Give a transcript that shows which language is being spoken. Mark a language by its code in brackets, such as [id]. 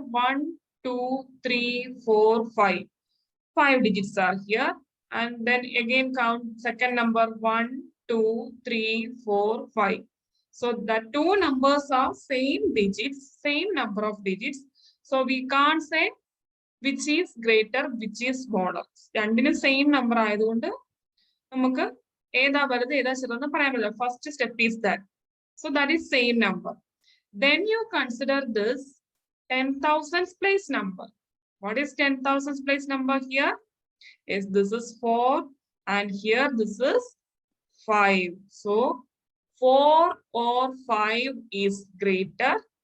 [en] 1, 2, 3, 4, 5. 5 digits are here. And then again count second number 1, 2, 3, 4, 5. So the two numbers are same digits, same number of digits. So we can't say which is greater, which is smaller. [ml] രണ്ടിനും [en] same number [ml] ആയതുകൊണ്ട് നമുക്ക് ഏതാ വലുത് ഏതാ ചെറുതെന്ന് പറയാൻ പറ്റില്ല. [en] First step is that. So that is same number. Then you consider this 10,000 place number. What is 10,000 place number here? Yes, this is 4 and here this is 5. So 4 or 5 is greater.